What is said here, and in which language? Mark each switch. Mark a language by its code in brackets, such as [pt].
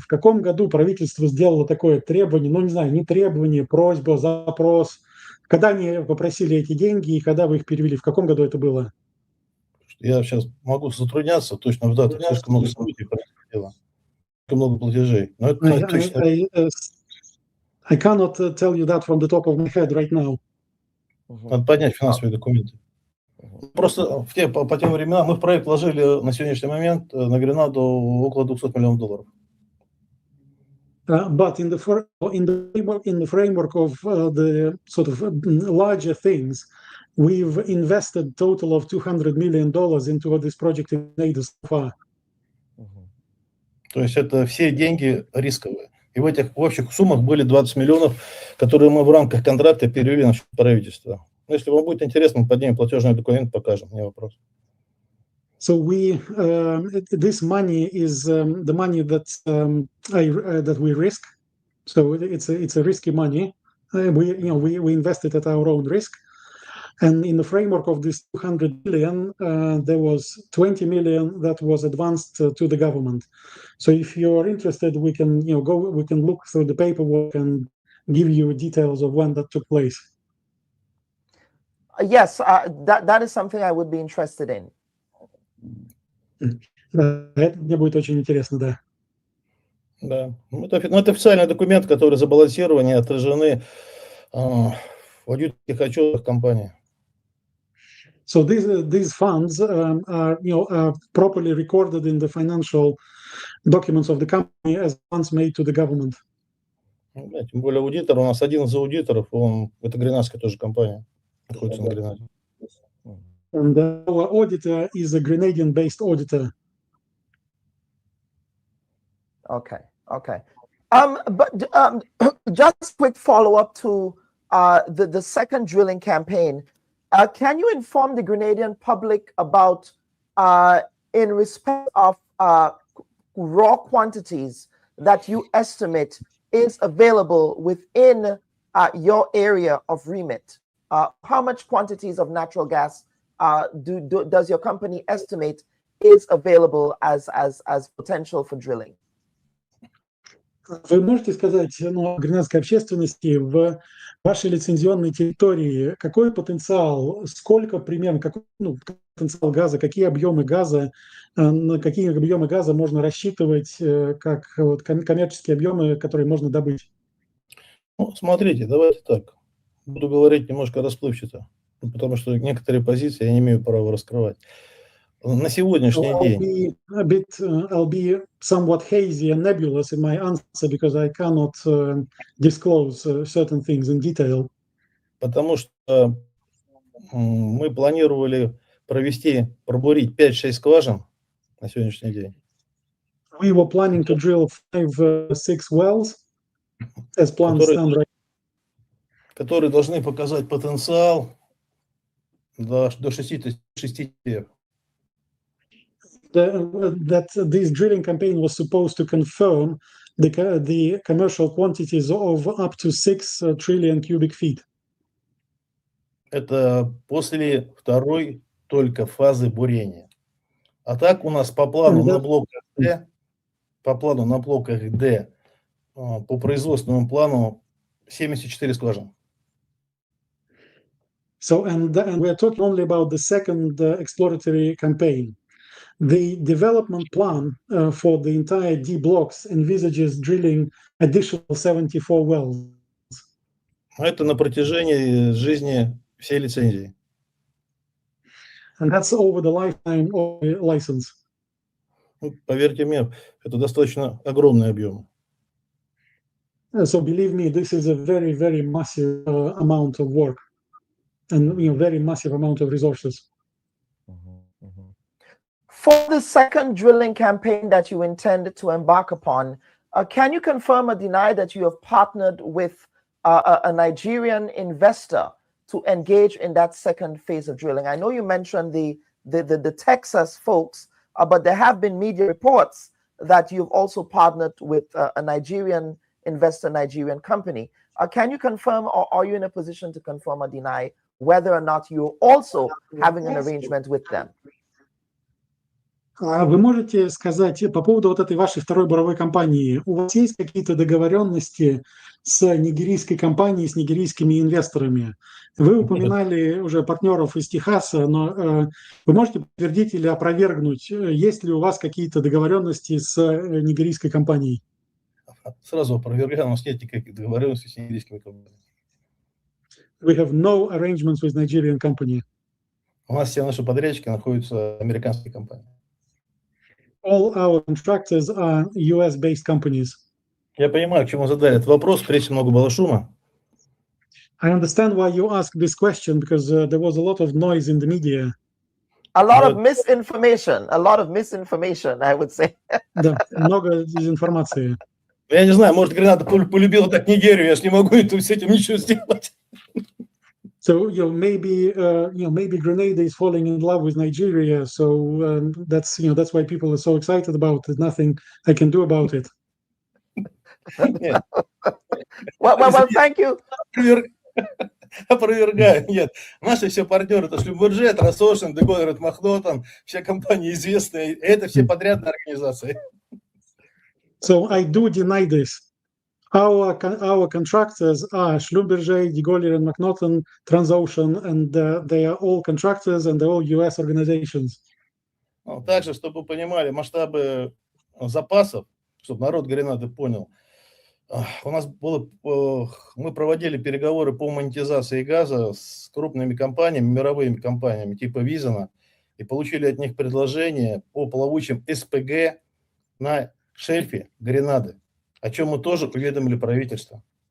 [ru] В каком году правительство сделало такое требование? Не знаю, не требование, просьба, запрос. Когда они попросили эти деньги и когда вы их перевели? В каком году это было? Я сейчас могу затрудняться точно в датах. Слишком много событий происходило. Слишком много платежей. Но это точно... [en] I cannot tell you that from the top of my head right now. [ru] Надо поднять финансовые документы. Просто по тем временам мы в проект вложили на сегодняшний момент на Гренаду около $200 миллионов. [en] But in the framework of the sort of larger things, we've invested total of $200 million into this project in Grenada so far. [ru] То есть это все деньги рисковые. И в этих общих суммах были 20 миллионов, которые мы в рамках контракта перевели на счет правительства. Ну, если вам будет интересно, мы поднимем платежный документ, покажем, не вопрос. [en] So this money is the money that we risk. So it's a risky money. We invested at our own risk, and in the framework of this 200 billion, there was 20 million that was advanced to the government. So if you're interested, we can we can look through the paperwork and give you details of when that took place. Yes, that is something I would be interested in. [ru] Да, это мне будет очень интересно, да. Да, это официальный документ, который забалансированы, отражены в аудиторских отчетах компании. [en] So these funds are properly recorded in the financial documents of the company as funds made to the government. [ru] Да, тем более аудитор, у нас один из аудиторов, это гренадская тоже компания, находится на Гренаде. [en] And our auditor is a Grenadian-based auditor. Okay. But just quick follow-up to the second drilling campaign. Can you inform the Grenadian public about, in respect of raw quantities that you estimate is available within your area of remit? How much quantities of natural gas does your company estimate is available as potential for drilling? [ru] Вы можете сказать гренадской общественности в вашей лицензионной территории, какой потенциал, сколько примерно, какой потенциал газа, какие объемы газа, на какие объемы газа можно рассчитывать как коммерческие объемы, которые можно добыть? Ну, смотрите, давайте так. Буду говорить немножко расплывчато, потому что некоторые позиции я не имею права раскрывать. На сегодняшний день. [en] I'll be somewhat hazy and nebulous in my answer because I cannot disclose certain things in detail. [ru] Потому что мы планировали пробурить 5-6 скважин на сегодняшний день. [en] We were planning to drill 5-6 wells as planned stand right. [ru] Которые должны показать потенциал до 60. [en] That this drilling campaign was supposed to confirm the commercial quantities of up to 6 trillion cubic feet. [ru] Это после второй только фазы бурения. А так у нас по плану на блоках D, по производственному плану 74 скважин. [en] So and we're talking only about the second exploratory campaign. The development plan for the entire D blocks envisages drilling additional 74 wells. [ru] Это на протяжении жизни всей лицензии. [en] And that's over the lifetime of the license. [ru] Поверьте мне, это достаточно огромный объем. [en] So believe me, this is a very, very massive amount of work, and very massive amount of resources. For the second drilling campaign that you intend to embark upon, can you confirm or deny that you have partnered with a Nigerian investor to engage in that second phase of drilling? I know you mentioned the Texas folks, but there have been media reports that you've also partnered with a Nigerian investor, Nigerian company. Can you confirm, or are you in a position to confirm or deny whether or not you're also having an arrangement with them? [ru] Вы можете сказать по поводу вот этой вашей второй буровой компании, у вас есть какие-то договоренности с нигерийской компанией, с нигерийскими инвесторами? Вы упоминали уже партнеров из Техаса, но вы можете подтвердить или опровергнуть, есть ли у вас какие-то договоренности с нигерийской компанией? Сразу опровергаю, у нас нет никаких договоренностей с нигерийскими компаниями. [en] We have no arrangements with Nigerian company. [ru] У нас все наши подрядчики находятся в американских компаниях. [en] All our contractors are US-based companies. [ru] Я понимаю, к чему задали этот вопрос, прежде много было шума. [en] I understand why you asked this question because there was a lot of noise in the media. A lot of misinformation, I would say. [ru] Да, много дезинформации. Я не знаю, может, Гренада полюбила так Нигерию, я ж не могу с этим ничего сделать. [en] So maybe Grenada is falling in love with Nigeria. So that's why people are so excited about it. Nothing I can do about it. Well, thank you. [ru] Опровергаю, нет. Наши все партнеры, это Шлюмберже, Трасошин, Дегон, Махнотон, все компании известные, это все подрядные организации. [en] So I do deny this. Our contractors are Schlumberger, Digolier and McNaughton, Transocean, and they are all contractors and they're all US organizations. [ru] Также, чтобы вы понимали масштабы запасов, чтобы народ Гренады понял, у нас мы проводили переговоры по монетизации газа с крупными компаниями, мировыми компаниями типа Визена, и получили от них предложение по плавучим СПГ на шельфе Гренады, о чем мы тоже уведомили правительство.